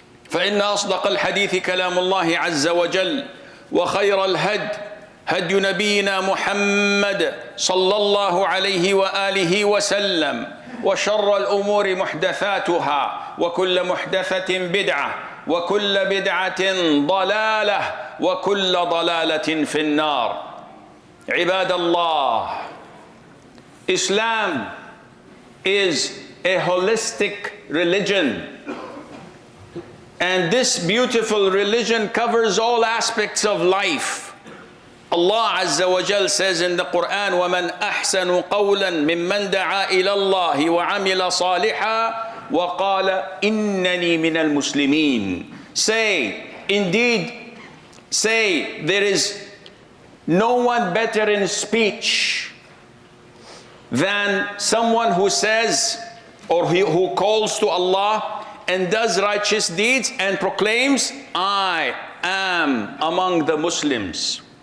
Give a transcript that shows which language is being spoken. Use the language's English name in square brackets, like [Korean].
[Arabic] فإن أصدق الحديث كلام الله عز وجل وخير الهدي هدي نبينا محمد صلى الله عليه وآله وسلم وشر الأمور محدثاتها وكل محدثة بدعة وكل بدعة ضلالة وكل ضلالة في النار. عباد [English] Allah, Islam is a holistic religion. And this beautiful religion covers all aspects of life. Allah Azza wa Jal says in the Quran, [Arabic] وَمَنْ أَحْسَنُ قَوْلًا مِمَّنْ دَعَا إِلَى اللَّهِ وَعَمِلَ صَالِحًا وَقَالَ إِنَّنِي مِنَ الْمُسْلِمِينَ. [English] Say, indeed, say, there is no one better in speech than someone who says or who calls to Allah and does righteous deeds and proclaims, I am among the Muslims.